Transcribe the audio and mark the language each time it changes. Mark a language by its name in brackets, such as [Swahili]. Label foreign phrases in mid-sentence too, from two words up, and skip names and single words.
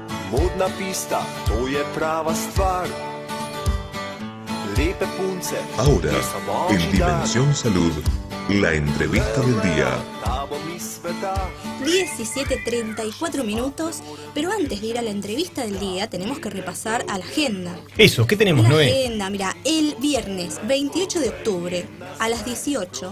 [Slovenian] Modna pista, to je prava stvar. Lepe punce. [Spanish] Ahora, en Dimensión Salud, la entrevista del día. 17:34 minutos, pero antes de ir a la entrevista del día tenemos que repasar a la agenda. Eso, ¿qué tenemos, Noé? La agenda, mira, el viernes 28 de octubre a las 18